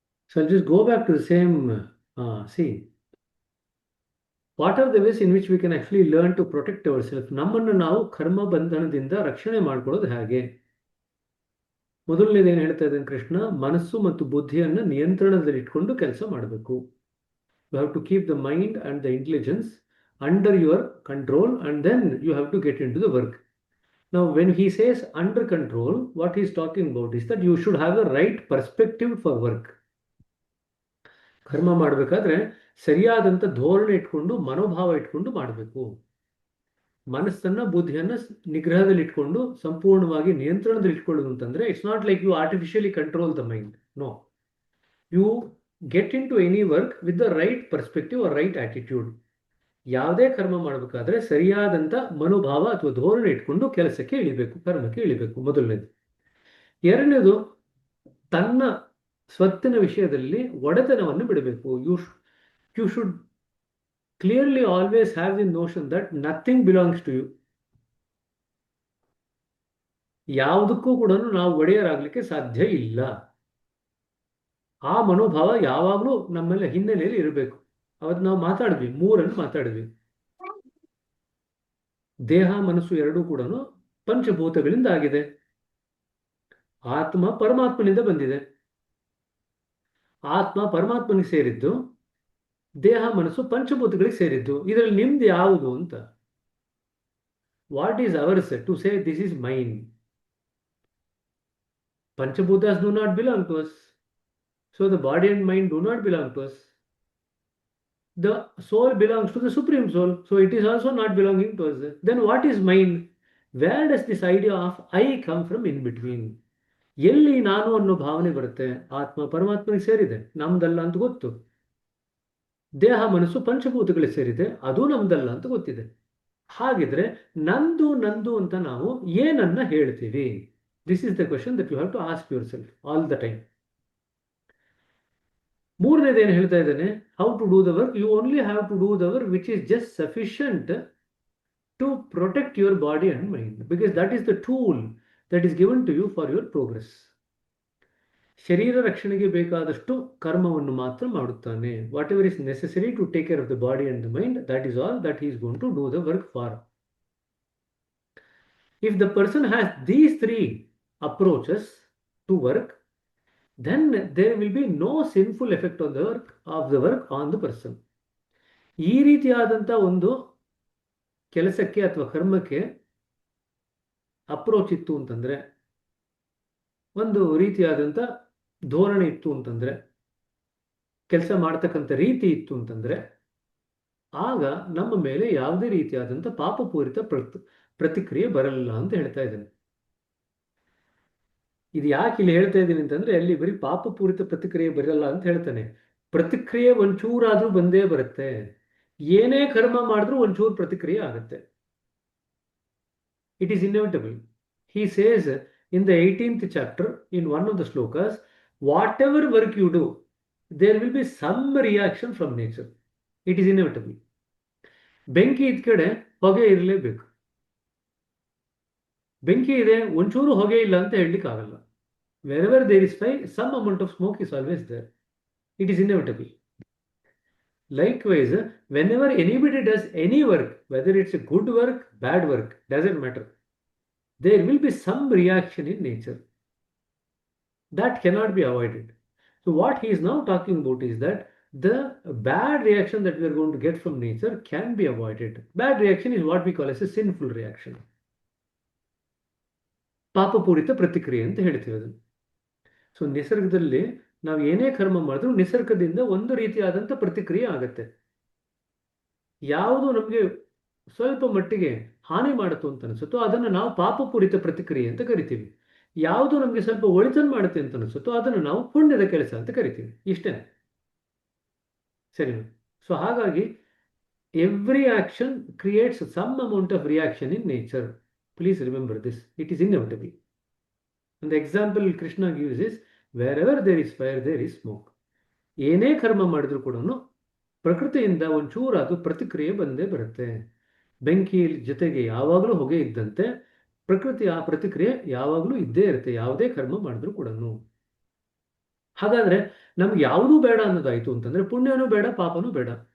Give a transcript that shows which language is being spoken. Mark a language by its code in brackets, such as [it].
[en] So I'll just go back to the same scene. What are the ways in which we can actually learn to protect ourselves? [kn] ನಮ್ಮನ್ನು ನಾವು ಕರ್ಮ ಬಂಧನದಿಂದ ರಕ್ಷಣೆ ಮಾಡ್ಕೊಳ್ಳೋದು ಹೇಗೆ? ಮೊದಲನೇದು ಏನು ಹೇಳ್ತಾ ಇದ್ದಾನೆ ಕೃಷ್ಣ, ಮನಸ್ಸು ಮತ್ತು ಬುದ್ಧಿಯನ್ನು ನಿಯಂತ್ರಣದಲ್ಲಿ ಇಟ್ಕೊಂಡು ಕೆಲಸ ಮಾಡಬೇಕು. [en] You have to keep the mind and the intelligence under your control and then you have to get into the work. Now when he says under control, what he's talking about is that you should have the right perspective for work. [kn] ಕರ್ಮ ಮಾಡಬೇಕಾದ್ರೆ ಸರಿಯಾದಂಥ ಧೋರಣೆ ಇಟ್ಕೊಂಡು ಮನೋಭಾವ ಇಟ್ಕೊಂಡು ಮಾಡಬೇಕು. ಮನಸ್ಸನ್ನ ಬುದ್ಧಿಯನ್ನ ನಿಗ್ರಹದಲ್ಲಿ ಇಟ್ಕೊಂಡು ಸಂಪೂರ್ಣವಾಗಿ ನಿಯಂತ್ರಣದಲ್ಲಿ ಇಟ್ಕೊಳ್ಳೋದು ಅಂತಂದ್ರೆ [en] It's not like you artificially control the mind. No, you get into any work with the right perspective or right attitude. [kn] ಯಾವುದೇ ಕರ್ಮ ಮಾಡಬೇಕಾದ್ರೆ ಸರಿಯಾದಂಥ ಮನೋಭಾವ ಅಥವಾ ಧೋರಣೆ ಇಟ್ಕೊಂಡು ಕೆಲಸಕ್ಕೆ ಇಳಿಬೇಕು, ಕರ್ಮಕ್ಕೆ ಇಳಿಬೇಕು, ಮೊದಲನೇದು. ಎರಡನೇದು, ತನ್ನ ಸ್ವತ್ತಿನ ವಿಷಯದಲ್ಲಿ ಒಡೆತನವನ್ನು ಬಿಡಬೇಕು. [en] You should clearly always have the notion that nothing belongs to you. [kn] ಯಾವುದಕ್ಕೂ ಕೂಡ ನಾವು ಒಡೆಯರಾಗಲಿಕ್ಕೆ ಸಾಧ್ಯ ಇಲ್ಲ. ಆ ಮನೋಭಾವ ಯಾವಾಗಲೂ ನಮ್ಮೆಲ್ಲ ಹಿನ್ನೆಲೆಯಲ್ಲಿ ಇರಬೇಕು. ಅವತ್ತು ನಾವು ಮಾತಾಡಿದ್ವಿ, ಮೂರನ್ನು ಮಾತಾಡಿದ್ವಿ. ದೇಹ ಮನಸ್ಸು ಎರಡೂ ಕೂಡ ಪಂಚಭೂತಗಳಿಂದ ಆಗಿದೆ. ಆತ್ಮ ಪರಮಾತ್ಮನಿಂದ ಬಂದಿದೆ. ಆತ್ಮ ಪರಮಾತ್ಮನಿಗೆ ಸೇರಿದ್ದು, ದೇಹ ಮನಸ್ಸು ಪಂಚಭೂತಗಳಿಗೆ ಸೇರಿದ್ದು. ಇದರಲ್ಲಿ ನಿಮ್ದು ಯಾವುದು ಅಂತ? [en] What is ours to say this is mine? Panchabhutas do not belong to us. So the body and mind do not belong to us. The soul belongs to the Supreme Soul. So it is also not belonging to us. Then what is mind? Where does this idea of I come from in between? [kn] ಎಲ್ಲಿ ನಾನು ಅನ್ನೋ ಭಾವನೆ ಬರುತ್ತೆ? ಆತ್ಮ ಪರಮಾತ್ಮನಿಗೆ ಸೇರಿದೆ, ನಮ್ದಲ್ಲ ಅಂತ ಗೊತ್ತು. ದೇಹ ಮನಸ್ಸು ಪಂಚಭೂತಗಳಿಗೆ ಸೇರಿದೆ, ಅದು ನಮ್ದಲ್ಲ ಅಂತ ಗೊತ್ತಿದೆ. ಹಾಗಿದ್ರೆ ನಂದು ನಂದು ಅಂತ ನಾವು ಏನನ್ನ ಹೇಳ್ತೀವಿ? [en] This is the question that you have to ask yourself all the time. [kn] ಮೂರನೇದೇನು ಹೇಳ್ತಾ ಇದ್ದಾನೆ? [en] How to do the work. You only have to do the work which is just sufficient to protect your body and mind, because that is the tool that is given to you for your progress. [kn] ಶರೀರ ರಕ್ಷಣೆಗೆ ಬೇಕಾದಷ್ಟು ಕರ್ಮವನ್ನು ಮಾತ್ರ ಮಾಡುತ್ತಾನೆ. [en] Whatever is necessary to take care of the body and the mind, that is all that he is going to do the work for. If the person has these three approaches to work, then there will be no sinful effect on the work on the person. [kn] ಈ ರೀತಿಯಾದಂಥ ಒಂದು ಕೆಲಸಕ್ಕೆ ಅಥವಾ ಕರ್ಮಕ್ಕೆ approach ಇತ್ತು ಅಂತಂದ್ರೆ, ಒಂದು ರೀತಿಯಾದಂಥ ಧೋರಣೆ ಇತ್ತು ಅಂತಂದ್ರೆ, ಕೆಲಸ ಮಾಡ್ತಕ್ಕಂಥ ರೀತಿ ಇತ್ತು ಅಂತಂದ್ರೆ, ಆಗ ನಮ್ಮ ಮೇಲೆ ಯಾವುದೇ ರೀತಿಯಾದಂಥ ಪಾಪಪೂರಿತ ಪ್ರತಿಕ್ರಿಯೆ ಬರಲ್ಲ ಅಂತ ಹೇಳ್ತಾ ಇದ್ದಾನೆ. ಇದು ಯಾಕೆ ಇಲ್ಲಿ ಹೇಳ್ತಾ ಇದ್ದೀನಿ ಅಂತಂದ್ರೆ, ಅಲ್ಲಿ ಬರೀ ಪಾಪಪೂರಿತ ಪ್ರತಿಕ್ರಿಯೆ ಬರಲ್ಲ ಅಂತ ಹೇಳ್ತಾನೆ. ಪ್ರತಿಕ್ರಿಯೆ ಒಂಚೂರಾದ್ರೂ ಬಂದೇ ಬರುತ್ತೆ. ಏನೇ ಕರ್ಮ ಮಾಡಿದ್ರೂ ಒಂಚೂರು ಪ್ರತಿಕ್ರಿಯೆ ಆಗುತ್ತೆ. [en] It is inevitable. He says in the 18th chapter, in one of the slokas, whatever work you do, there will be some reaction from nature. It is inevitable. [kn] ಬೆಂಕಿ ಇದ್ ಕಡೆ ಹೊಗೆ ಇರಲೇಬೇಕು. ಬೆಂಕಿ ಇದೆ, ಒಂಚೂರು ಹೊಗೆ ಇಲ್ಲ ಅಂತ ಹೇಳಲಿಕ್ಕೆ ಆಗಲ್ಲ. [en] Wherever there is fire, some amount of smoke is always there. It is inevitable. Likewise, whenever anybody does any work, whether it's a good work, bad work, doesn't matter, there will be some reaction in nature. That cannot be avoided. So what he is now talking about is that the bad reaction that we are going to get from nature can be avoided. Bad reaction is what we call as a sinful reaction. [kn] ಪಾಪಪೂರಿತ ಪ್ರತಿಕ್ರಿಯೆ ಅಂತ ಹೇಳ್ತೀವಿ ಅದನ್ನು. So ನಿಸರ್ಗದಲ್ಲಿ ನಾವು ಏನೇ ಕರ್ಮ ಮಾಡಿದ್ರೂ ನಿಸರ್ಗದಿಂದ ಒಂದು ರೀತಿಯಾದಂಥ ಪ್ರತಿಕ್ರಿಯೆ ಆಗುತ್ತೆ. ಯಾವುದು ನಮಗೆ ಸ್ವಲ್ಪ ಮಟ್ಟಿಗೆ ಹಾನಿ ಮಾಡುತ್ತೋ ಅಂತ ಅನಿಸುತ್ತೋ ಅದನ್ನು ನಾವು ಪಾಪಪೂರಿತ ಪ್ರತಿಕ್ರಿಯೆ ಅಂತ ಕರಿತೀವಿ. ಯಾವುದು ನಮಗೆ ಸ್ವಲ್ಪ ಒಳಿತನ್ನು ಮಾಡುತ್ತೆ ಅಂತ ಅನಿಸುತ್ತೋ ಅದನ್ನು ನಾವು ಪುಣ್ಯದ ಕೆಲಸ ಅಂತ ಕರಿತೀವಿ. ಇಷ್ಟೇ, ಸರಿ. ಸೊ ಹಾಗಾಗಿ [en] Every action creates some amount of reaction in nature. Please remember this. It is inevitable. And the example Krishna gives is, wherever there is fire, there is smoke. [kn] ಏನೇ ಕರ್ಮ ಮಾಡಿದ್ರು ಕೂಡ ಪ್ರಕೃತಿಯಿಂದ ಒಂಚೂರಾದ ಪ್ರತಿಕ್ರಿಯೆ ಬಂದೇ ಬರುತ್ತೆ. ಬೆಂಕಿ ಜೊತೆಗೆ ಯಾವಾಗಲೂ ಹೊಗೆ ಇದ್ದಂತೆ ಪ್ರಕೃತಿ ಆ ಪ್ರತಿಕ್ರಿಯೆ ಯಾವಾಗಲೂ ಇದ್ದೇ ಇರುತ್ತೆ, ಯಾವುದೇ ಕರ್ಮ ಮಾಡಿದ್ರು ಕೂಡ. ಹಾಗಾದ್ರೆ ನಮ್ಗೆ ಯಾವುದೂ ಬೇಡ ಅನ್ನೋದಾಯ್ತು ಅಂತಂದ್ರೆ ಪುಣ್ಯನೂ ಬೇಡ, ಪಾಪನೂ ಬೇಡ.